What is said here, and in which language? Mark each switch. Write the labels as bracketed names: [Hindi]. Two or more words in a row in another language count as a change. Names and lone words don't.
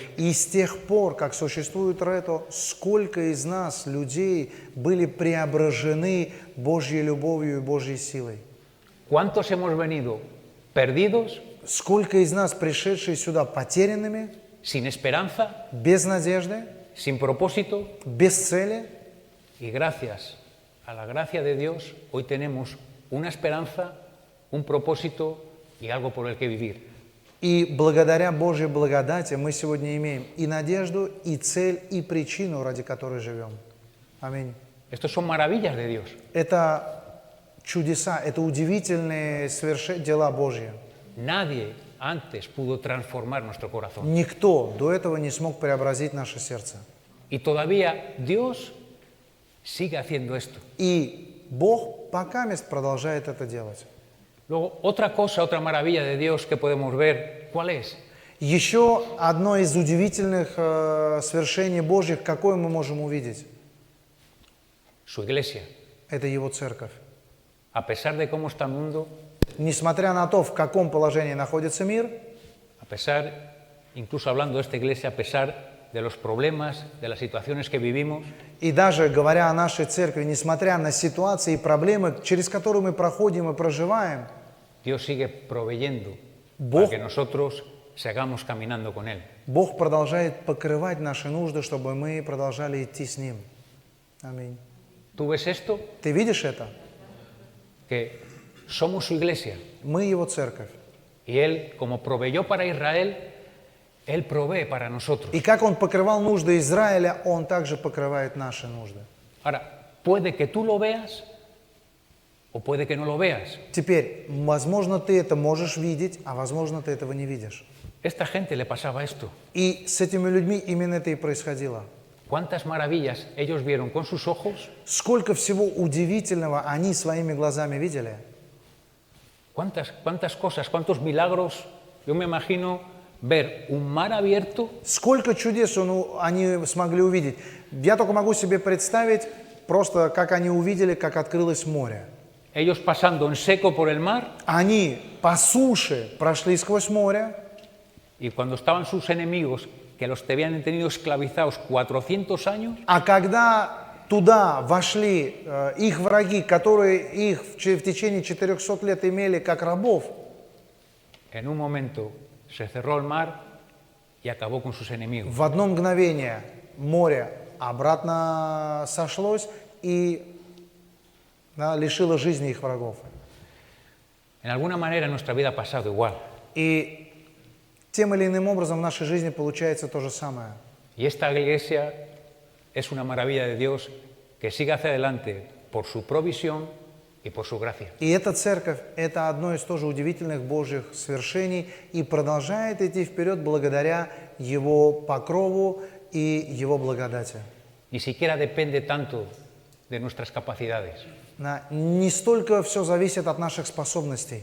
[Russian] И с тех пор, как существует Рето, сколько из нас, людей, были преображены Божьей любовью и Божьей силой. [Spanish] ¿Cuántos hemos venido perdidos, [Russian] Сколько из нас, пришедшие сюда потерянными, [Spanish] sin esperanza, [Russian] без надежды, [Spanish] sin propósito? [Russian] без цели, [Spanish] Y gracias a la gracia de Dios, hoy tenemos una esperanza, un propósito y algo por el que vivir. [Russian] и благодаря Божьей благодати мы сегодня имеем и надежду, и цель, и причину, ради которой живем. Аминь. [Spanish] Estos son maravillas de Dios. [Russian] Это чудеса, это удивительные дела Божьи. [Spanish] Nadie antes pudo transformar nuestro corazón. [Russian] Никто до этого не смог преобразить наше сердце. [Spanish] Y todavía Dios sigue haciendo esto. [Russian] И Бог пока мест продолжает это делать. [Spanish] Luego, otra cosa, otra maravilla de Dios que podemos ver, ¿cuál es? [Russian] Еще одно из удивительных свершений Божьих, какое мы можем увидеть, [Spanish] Su iglesia. [Russian] это Его церковь. [Spanish] A pesar de cómo está el mundo, [Russian] Несмотря на то, в каком положении находится мир, [Spanish] a pesar, incluso hablando de esta iglesia, a pesar de los problemas, de las situaciones que vivimos, [Russian] и даже говоря о нашей церкви, несмотря на ситуации и проблемы, через которые мы проходим и проживаем, [Spanish] Dios sigue proveyendo [Russian] Бог- [Spanish] para que nosotros sigamos caminando con Él. [Russian] Бог продолжает покрывать наши нужды, чтобы мы продолжали идти с Ним. Аминь. [Spanish] ¿Tú ves esto? [Russian] Ты видишь это? [Spanish] Que somos su iglesia [Russian] Мы Его церковь. [Spanish] y Él, como proveyó para Israel, Él provee para nosotros. [Russian] И как Он покрывал нужды Израиля, Он также покрывает наши нужды. [Spanish] Ahora, puede que tú lo veas o puede que no lo veas. [Russian] Теперь, возможно, ты это можешь видеть, а возможно, ты этого не видишь. [Spanish] Esta gente le pasaba esto. [Russian] И с этими людьми именно это и происходило. [Spanish] ¿Cuántas maravillas ellos vieron con sus ojos? [Russian] Сколько всего удивительного они своими глазами видели. [Spanish] ¿Cuántas cosas, cuántos milagros? Yo me imagino ver un mar abierto [Russian] Сколько чудес они смогли увидеть. Я только могу себе представить, просто как они увидели, как открылось море. [Spanish] ellos pasando en seco por el mar [Russian] Они по суше прошли сквозь море, [Spanish] y cuando estaban sus enemigos que los habían tenido esclavizados 400 años, [Russian] а когда туда вошли их враги, которые их в течение 400 лет имели как рабов, [Spanish] en un momento se cerró el mar y acabó con sus enemigos. [Russian] В одно мгновение море обратно сошлось и лишило жизни их врагов. [Spanish] En alguna manera en nuestra vida ha pasado igual. [Russian] И тем или иным образом в нашей жизни получается то же самое. [Spanish] Y esta iglesia es una maravilla de Dios que sigue hacia adelante por su provisión y por su gracia. [Russian] И эта церковь – это одно из тоже удивительных Божьих свершений и продолжает идти вперед благодаря Его покрову и Его благодати. [Spanish] Ni siquiera depende tanto de nuestras capacidades, [Russian] Не столько все зависит от наших способностей,